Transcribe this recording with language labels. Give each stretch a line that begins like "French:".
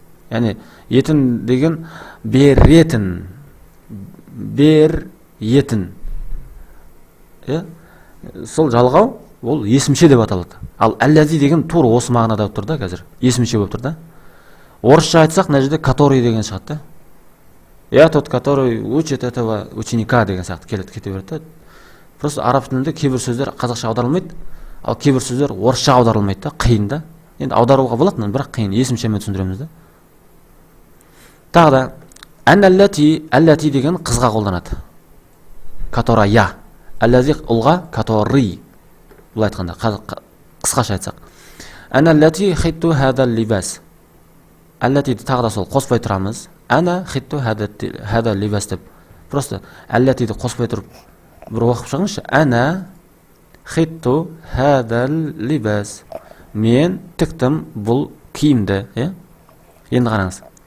Kazakh: Яғни етін деген беретін. Беретін. Сол жалғау, ол есімше деп аталады. Ал әлләзи деген тура осы мағынада болып тұр да қазір. Есімше болып тұр да. Орысша айтсақ, мына жерде который деген шығады.
Russian: Я тот, который учит этого ученика
Kazakh: деген сияқты кете береді. Просто араб тілінде кейбір сөздер қазақша аударылмайды, ал кейбір сөздер орысша аударылмайды да, қиын да. Енді аударуға болады, бірақ қиын, есімшемен түсіндіреміз да. Тағы да әлләти деген қызға қолданады. Которая. Әлләзи ұлға, который. Бұл айтқанда, қысқаша айтсақ.
Arabic: Әлләти хитту хадал либас.
Kazakh: Әлләтиді тағы да сол қоспай тұрамыз.
Arabic: Әна хитту хадал либас
Kazakh: деп. Просто әлләтиді қоспай тұрып бір оқып шығыңызшы.
Arabic: Әна хитту хадал либас.
Kazakh: Мен тіктім бұл киімді. Енді қараңыз.